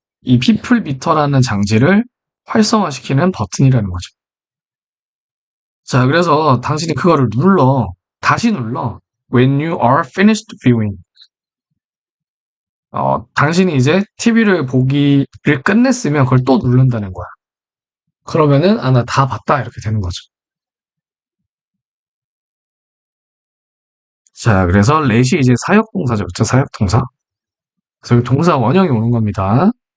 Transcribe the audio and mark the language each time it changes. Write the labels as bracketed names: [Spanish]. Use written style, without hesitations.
[Korean] 이 people meter라는 장치를 활성화시키는 버튼이라는 거죠. 자, 그래서 당신이 그거를 눌러. 다시 눌러. [English] When you are finished viewing. [Korean] 당신이 이제 TV를 보기를 끝냈으면 그걸 또 누른다는 거야. 그러면은, 아, 나 다 봤다. 이렇게 되는 거죠. 자, 그래서 let이 이제 사역동사죠. 그쵸? 사역동사. 그래서 동사 원형이 오는 겁니다.